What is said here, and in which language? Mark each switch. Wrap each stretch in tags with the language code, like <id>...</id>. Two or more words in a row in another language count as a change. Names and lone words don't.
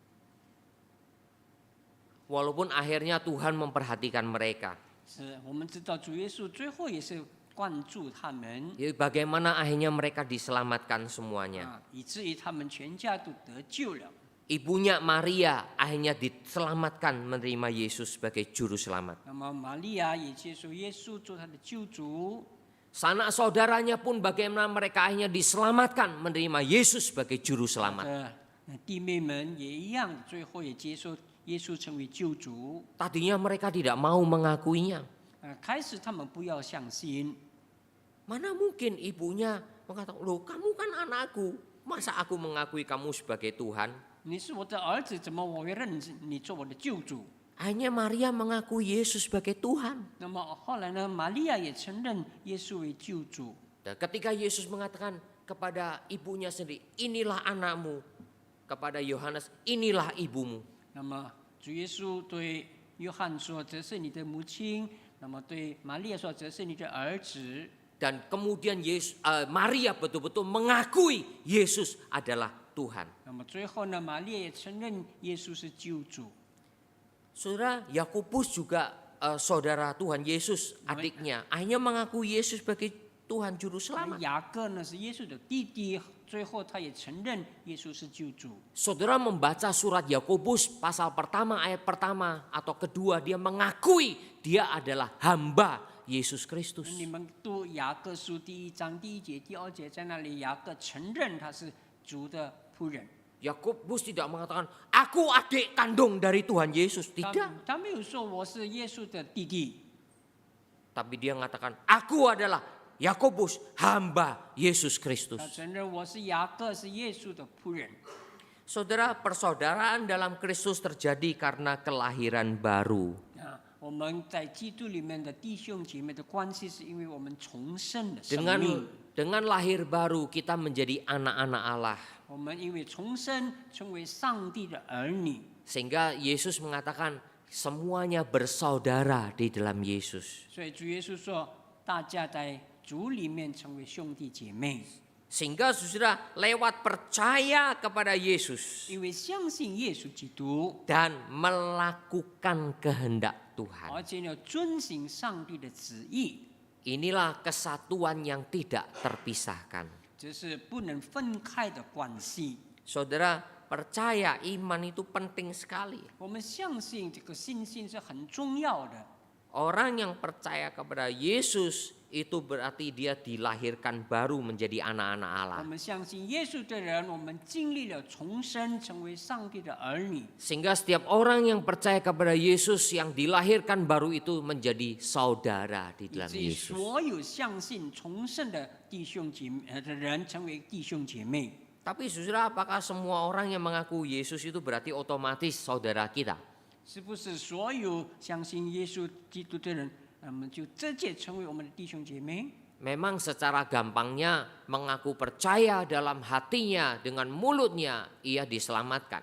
<id>Walaupun akhirnya Tuhan memperhatikan mereka.</id> <zh>是我们知道主耶稣最后也是关注他们，</zh> <id>Jadi bagaimana akhirnya mereka diselamatkan semuanya.</id> <zh>以至于他们全家都得救了。</zh> <id>Ibunya Maria akhirnya diselamatkan menerima Yesus sebagai juru selamat.</id> <zh>那么玛利亚也接受耶稣做她的救主，</zh> <id>Sanak saudaranya pun bagaimana mereka akhirnya diselamatkan menerima Yesus sebagai juru</id> <zh>她</zh> <id>selamat.</id> <zh>的弟妹们也一样，最后也接受耶稣成为救主。</zh> <id>Tadinya mereka tidak mau mengakuinya.</id> <zh>开始他们不要相信，</zh> <id>Mana mungkin ibunya mengatakan, loh kamu kan anakku, masa aku mengakui kamu sebagai Tuhan?</id> <zh>你是我的儿子，怎么我会认你做我的救主？</zh> <id>Akhirnya Maria mengakui Yesus sebagai Tuhan.</id> <zh>那么后来呢，玛利亚也承认耶稣为救主。</zh> <id>Dan ketika Yesus mengatakan kepada ibunya sendiri, inilah anakmu. Kepada Yohanes, inilah ibumu.</id> <zh>那么主耶稣对约翰说：“这是你的母亲。” 那么对玛利亚说：“这是你的儿子。”</zh> <id>Dan kemudian Maria betul-betul mengakui Yesus adalah Tuhan.</id> <zh>那么最后呢，玛利亚也承认耶稣是救主。</zh> <id>Saudara, Yakobus juga saudara Tuhan Yesus, adiknya. Akhirnya mengakui Yesus sebagai Tuhan Juru</id> <zh>那</zh> <id>Selamat.</id> <zh>雅各呢是耶稣的弟弟，最后他也承认耶稣是救主。</zh> <id>Saudara membaca surat Yakobus pasal pertama ayat pertama atau kedua, dia mengakui dia adalah hamba Yesus Kristus.</id> <zh>你们读雅各书第1章第1节、第2节，在那里雅各承认他是主的仆人。</zh> <id>Yakobus tidak mengatakan aku adik kandung dari Tuhan Yesus, tidak.</id> <zh>他没有说我是耶稣的弟弟，</zh> <id>Tapi dia mengatakan aku adalah Yakobus, hamba Yesus</id> <zh>他</zh> <id>Kristus.</id> <zh>承认我是雅各，是耶稣的仆人。</zh> <id>Saudara, persaudaraan dalam Kristus terjadi karena kelahiran baru.</id> <zh>我们在基督里面的弟兄姐妹的关系，是因为我们重生的生命。</zh> <id>Dengan lahir baru kita menjadi anak-anak Allah.</id> <zh>我们因为重生成为上帝的儿女，</zh> <id>Sehingga Yesus mengatakan semuanya bersaudara di dalam Yesus.</id> <zh>所以主耶稣说，大家在主里面成为兄弟姐妹，</zh> <id>Sehingga saudara lewat percaya kepada Yesus</id> <zh>因为相信耶稣基督，</zh> <id>dan melakukan kehendak Tuhan.</id> <zh>而且要遵行上帝的旨意，</zh> <id>Inilah kesatuan yang tidak terpisahkan.</id> <zh>这是不能分开的关系。</zh> <id>Saudara, percaya iman itu penting sekali.</id> <zh>我们相信这个信心是很重要的。</zh> <id>Orang yang percaya kepada Yesus itu berarti dia dilahirkan baru menjadi anak-anak</id> <zh>我</zh> <id>Allah.</id> <zh>们相信耶稣的人，我们经历了重生，成为上帝的儿女。</zh> <id>Sehingga setiap orang yang percaya kepada Yesus yang dilahirkan baru itu menjadi saudara di</id> <zh>以</zh> <id>dalam</id> <zh>至于</zh> <id>Yesus.</id> <zh>所有相信重生的弟兄姐妹的人，成为弟兄姐妹。</zh> <id>Tapi saudara, apakah semua orang yang mengaku Yesus itu berarti otomatis saudara kita?</id> <zh>是不是所有相信耶稣基督的人，那么就直接成为我们的弟兄姐妹？</zh> <id>memang secara gampangnya mengaku percaya dalam hatinya, dengan mulutnya ia diselamatkan.</id>